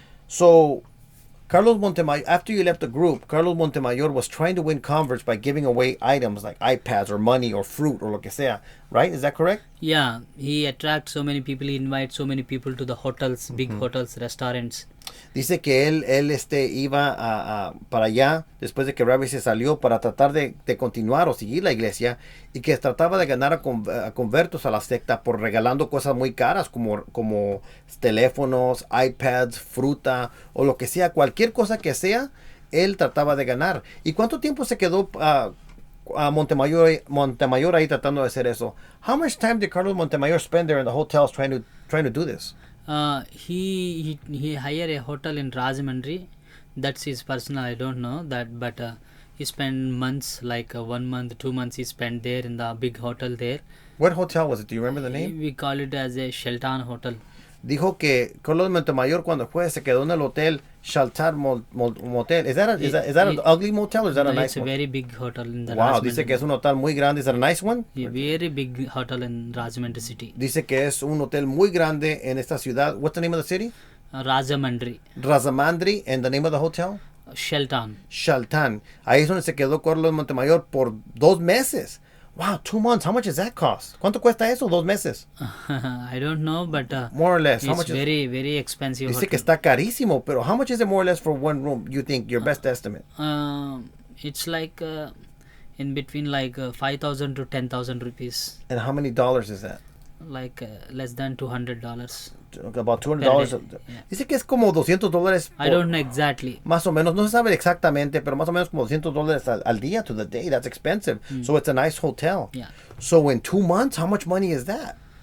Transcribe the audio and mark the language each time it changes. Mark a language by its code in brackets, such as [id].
[en] So Carlos Montemayor, after you left the group, Carlos Montemayor was trying to win converts by giving away items like iPads or money or fruit or [es] lo que sea, [en] right? Is that correct? Yeah, he attracts so many people, he invites so many people to the hotels, big hotels, restaurants. [es] Dice que él iba para allá después de que Ravi se salió para tratar de continuar o seguir la iglesia, y que trataba de ganar a convertos a la secta por regalando cosas muy caras como teléfonos, iPads, fruta o lo que sea, cualquier cosa que sea, él trataba de ganar. ¿Y cuánto tiempo se quedó a Montemayor ahí tratando de hacer eso? [en] How much time did Carlos Montemayor spend there in the hotels trying to do this? He hired a hotel in Rajahmundry. That's his personal. I don't know that, but he spent months, like 1 month, 2 months. He spent there in the big hotel there. What hotel was it? Do you remember the name? We call it as a Shelton Hotel. [es] Dijo que Carlos Montemayor cuando fue se quedó en el hotel Shelton Motel. [en] Is that an ugly motel or is that a nice one? It's a very big hotel in the [es] Wow, dice que es un hotel muy grande. [en] Is that a nice one? A very big hotel in Rajahmundry city. [es] Dice que es un hotel muy grande en esta ciudad. [en] What's the name of the city? Rajahmundry. Rajahmundry, and the name of the hotel? Shelton. [es] Ahí es donde se quedó Carlos Montemayor por 2 meses. [en] Wow, 2 months. How much does that cost? [es] ¿Cuánto cuesta eso? [en] 2 meses. I don't know, but more or less. How much very, very expensive. [es] Dice que está carísimo, pero [en] how much is it more or less for one room? You think your best estimate? It's like in between like 5,000 to 10,000 rupees. And how many dollars is that? Like less than $200. About $200. [es] Dice que es como $200. [en] I don't know exactly. [es] Más o menos, no se sabe exactamente, pero más o menos como $200 al día [en] to the day. That's expensive. So it's a nice hotel. Yeah. So in 2 months, how much money is that?